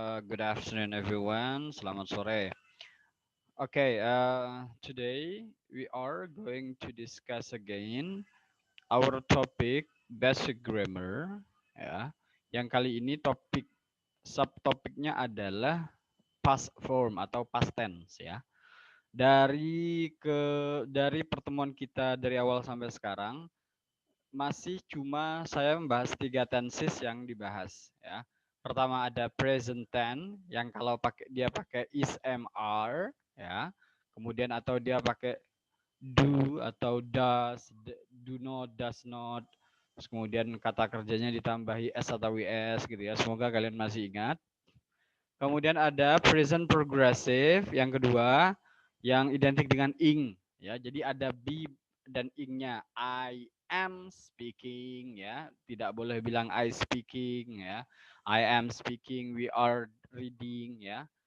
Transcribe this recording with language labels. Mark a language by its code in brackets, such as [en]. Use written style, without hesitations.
[en] Good afternoon, everyone. [id] Selamat sore. [en] Okay, today we are going to discuss again our topic basic grammar. [id] Ya, yang kali ini subtopiknya adalah past form atau past tense. Ya, dari pertemuan kita dari awal sampai sekarang masih cuma saya membahas 3 tenses yang dibahas ya. Pertama ada present tense yang kalau dia pakai is am are ya. Kemudian atau dia pakai do atau does, do not, does not. Terus kemudian kata kerjanya ditambahi s atau ws gitu ya. Semoga kalian masih ingat. Kemudian ada present progressive yang kedua yang identik dengan ing ya. Jadi ada be dan ingnya. [en] I am speaking [id] ya. Tidak boleh bilang [en] I speaking [id] ya. [en] I am speaking, we are reading ya.